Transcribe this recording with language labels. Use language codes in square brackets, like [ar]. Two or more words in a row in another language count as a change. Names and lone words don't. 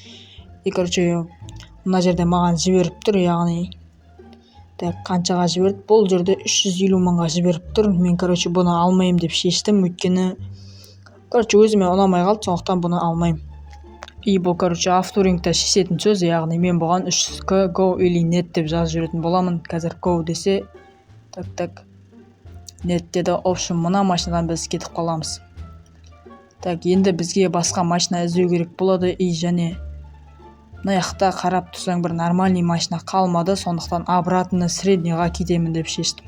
[kk] Мына жерде маған жіберіп тұр, яғни қаншаға жіберді? Бұл жерде 350 мыңға жіберіп тұр. Мен бұны алмайым деп шештім, өйткені өзіме ұнамай қалды, сондықтан бұны алмайым. Бұл авторингта шешетін сөз, яғни мен бұған 300к go или net деп жазып жүретін боламын. Қазір go десе, net деді. Option мына машинадан біз кетіп қаламыз. Енді бізге басқа машина іздеу керек болады. Және мына жақта қарап тұрсаң бір нормальный машина қалмады, сондықтан [ru] обратно среднийға [kk] кетемін деп шештім.